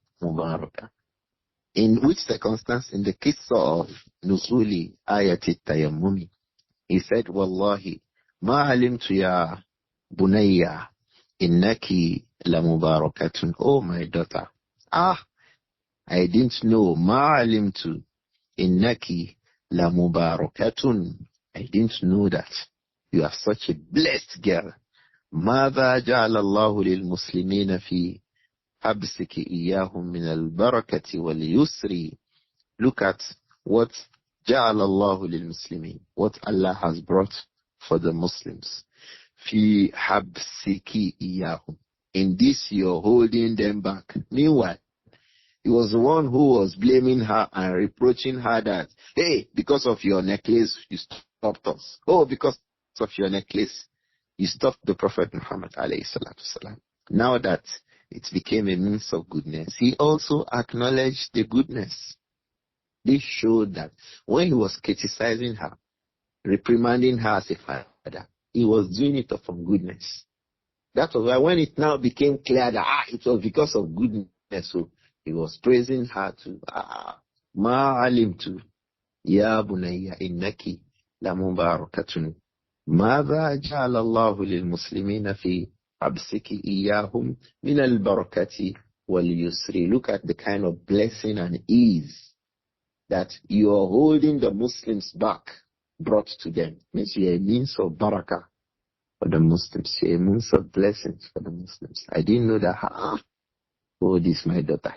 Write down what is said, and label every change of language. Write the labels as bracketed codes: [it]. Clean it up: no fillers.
[en] Mubarakah. In which circumstance? In the case of Nuzuli Ayati Tayammumi, he said, [ar] Wallahi, ma alimtu ya bunayya innaki la mubarakatun. [en] Oh, my daughter. I didn't know. [ar] Ma alimtu innaki la mubarakatun. [en] I didn't know that you are such a blessed girl. [ar] ماذا جعل الله للمسلمين في حبسك إياهم من البركة واليسر. [en] Look at what [ar] جعل الله للمسلمين, [en] what Allah has brought for the Muslims. [ar] في حبسك إياهم. [en] In this you're holding them back. Meanwhile, he was the one who was blaming her and reproaching her that, hey, because of your necklace, you stopped us. Oh, because of your necklace, you stopped the Prophet Muhammad alayhi salatu salam. Now that it became a means of goodness, he also acknowledged the goodness. This showed that when he was criticizing her, reprimanding her as a father, he was doing it from goodness. That was why when it now became clear that it was because of goodness, so he was praising her to [ar] Ma alimtu ya bunayya innaki la mubarakatun. ماذا جعل الله للمسلمين في حبسك إياهم من البركة واليسر. [en] Look at the kind of blessing and ease that you are holding the Muslims back brought to them. Means you are a means of barakah for the Muslims. You are a means of blessings for the Muslims. I didn't know that. Oh, this my daughter.